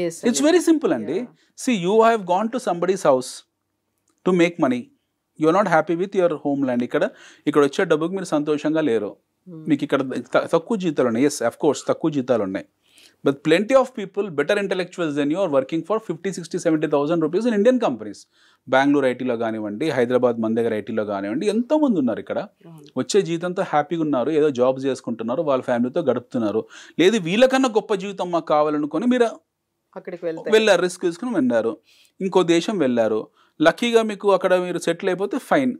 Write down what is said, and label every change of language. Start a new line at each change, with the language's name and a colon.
English: It's very simple అండి. See you have gone to somebody's house to make money, you are not happy with your homeland.
Telugu: ఇక్కడ వచ్చే డబ్బుకి మీరు సంతోషంగా లేరు, మీకు ఇక్కడ తక్కువ జీతాలు ఉన్నాయి. ఎస్, అఫ్ కోర్స్ తక్కువ జీతాలు ఉన్నాయి.
English: But plenty of people, better intellectuals than you, are working for 50, 60, 70,000 rupees in Indian companies.
Telugu: Bengaluru ఐటీలో కానివ్వండి, హైదరాబాద్ మన దగ్గర ఐటీలో కానివ్వండి, ఎంతోమంది ఉన్నారు ఇక్కడ. వచ్చే జీతంతో హ్యాపీగా ఉన్నారు, ఏదో జాబ్స్ చేసుకుంటున్నారు, వాళ్ళ ఫ్యామిలీతో గడుపుతున్నారు. లేదు వీళ్ళకన్నా గొప్ప జీవితం మాకు కావాలనుకొని మీరు అక్కడికి వెళ్ళారు, రిస్క్ తీసుకుని వెళ్ళారు, ఇంకో దేశం వెళ్ళారు. లక్కీగా మీకు అక్కడ మీరు సెటిల్ అయిపోతే ఫైన్.